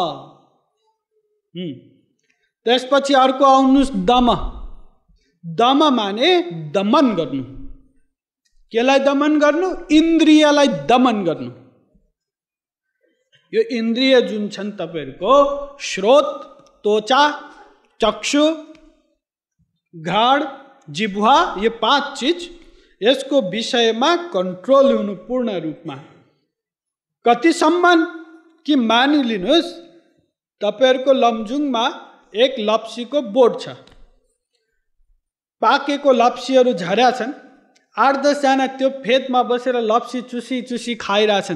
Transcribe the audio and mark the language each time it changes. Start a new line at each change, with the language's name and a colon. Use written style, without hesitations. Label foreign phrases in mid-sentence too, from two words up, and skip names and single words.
Nepali: त्यसपछि अर्को आउनुहोस् दम। दम माने दमन गर्नु। केलाई दमन गर्नु? इन्द्रियलाई दमन गर्नु। यो इन्द्रिय जुन छन् तपाईहरुको श्रोत, त्वचा, चक्षु, घ्राण, जिह्वा, यो 5 चीज, यसको विषयमा कन्ट्रोल हुनु पूर्ण रूपमा। कतिसम्म कि मानिलिनुहोस् तपाईहरुको लमजुङमा एक लप्सीको बोट छ, पाकेको लप्सीहरू झर्या छन्, 8-10 जना त्यो फेदमा बसेर लप्सी चुसी चुसी खाइरहेछन्।